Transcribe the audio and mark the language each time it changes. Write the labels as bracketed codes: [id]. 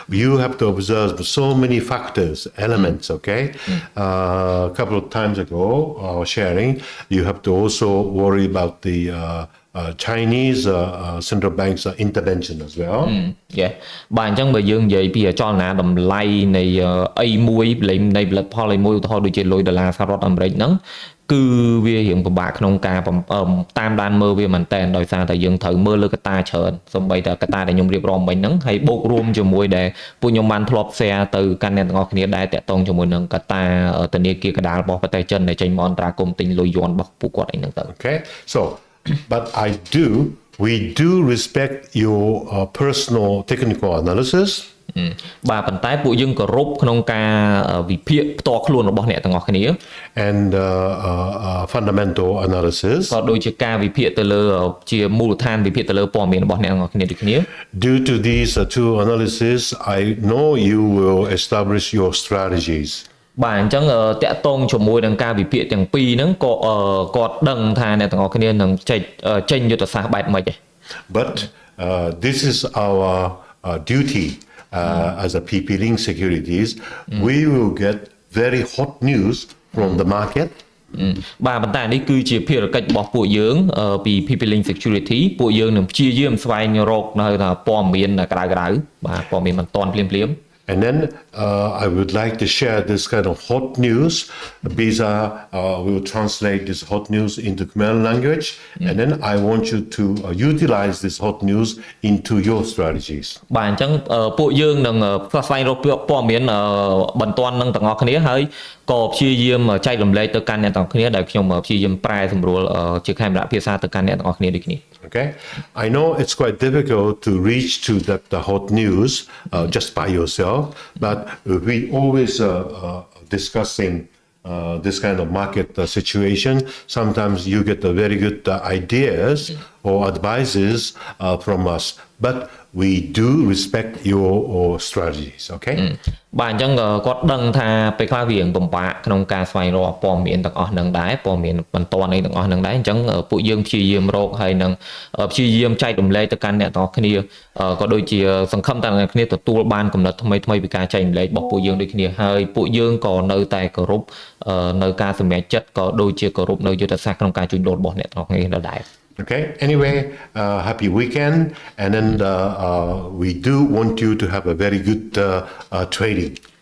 [en] You have to observe so many factors, elements, okay? A couple of times ago, sharing, you have to also worry about the Chinese central banks intervention as well. [km] បាទអញ្ចឹងបើយើងនិយាយពីចលនាតម្លៃនៃអីមួយនៃផលិតផលអីមួយឧទាហរណ៍ដូចជាលុយដុល្លារសហរដ្ឋអាមេរិកហ្នឹងគឺវារៀងពិបាកក្នុងការតាមដានមើលវាមែនតើដោយសារតែយើងត្រូវមើលលើកត្តាច្រើនសូម្បីតែកត្តាដែលខ្ញុំរៀបរាប់មិញហ្នឹងហើយបូករួមជាមួយដែលពួកខ្ញុំបានធ្លាប់ share ទៅកាន់អ្នកទាំងអស់គ្នាដែលតាក់ទងជាមួយនឹងកត្តាធនាគារកណ្ដាលរបស់ប្រទេសចិនដែលចេញមកអន្តរាគមន៍ទិញលុយយួនរបស់ពួកគាត់អីហ្នឹងទៅ [en] Okay, so but we do respect your personal technical analysis [km] បាទប៉ុន្តែពួកយើងគោរពក្នុងការវិភាគផ្ទាល់ខ្លួនរបស់អ្នកទាំងអស់គ្នា [en] and fundamental analysis [km] ក៏ដូចជាការវិភាគទៅលើជាមូលដ្ឋានវិភាគទៅលើព័ត៌មានរបស់អ្នកទាំងអស់គ្នាដូចគ្នា [en] Due to these two analysis I know you will establish your strategies [km] បាទអញ្ចឹងតាក់ទងជាមួយនឹងការវិភាគទាំងពីរហ្នឹងក៏គាត់ដឹងថាអ្នកទាំងអស់គ្នានឹងចេញយុទ្ធសាស្ត្របែបម៉េចដែរ [en] But this is our duty as a PP Link Securities, we will get very hot news from the market. [km] បាទប៉ុន្តែនេះគឺជាភារកិច្ចរបស់ពួកយើងពី PP Link Security ពួកយើងនឹងព្យាយាមស្វែងរកនៅថាព័ត៌មានក្រៅបាទព័ត៌មានមិនតាន់ភ្លាម [en] And then I would like to share this kind of hot news. Bisa will translate this hot news into Khmer language, and then I want you to utilize this hot news into your strategies. [km] បាទអញ្ចឹងពួកយើងនឹងស្វែងរកព័ត៌មានបន្ទាន់នឹងទាំងអស់គ្នាហើយក៏ព្យាយាមចែករំលែកទៅកាន់អ្នកទាំងអស់គ្នាដែលខ្ញុំព្យាយាមប្រែសម្រួលជាខេមរៈភាសាទៅកាន់អ្នកទាំងអស់គ្នាដូចគ្នា [en] Okay, I know it's quite difficult to reach to the hot news just by yourself, but we always discussing this kind of market situation. Sometimes you get the very good ideas or advices from us, but we do respect your strategies. Okay. [km] បាទអញ្ចឹងគាត់ដឹងថាពេលខ្លះវាពិបាកក្នុងការស្វែងរកព័ត៌មានទាំងអស់នឹងដែរព័ត៌មានបន្ទាន់អីទាំងអស់នឹងដែរអញ្ចឹងពួកយើងព្យាយាមរកហើយនឹងព្យាយាមចែករំលែកទៅកាន់អ្នកទាំងអស់គ្នាក៏ដូចជាសង្ឃឹមថាអ្នកគ្នាទទួលបានកំណត់ថ្មីពីការចែករំលែករបស់ពួកយើងដូចគ្នាហើយពួកយើងក៏នៅតែគោរពនៅការសម្រេចចិត្តក៏ដូចជាគោរពនៅយុទ្ធសាស្ត្រក្នុងការជួញដូររបស់អ្នកទាំងអស់គ្នាដដែល Okay. [en] Anyway, happy weekend, and then we do want you to have a very good trading.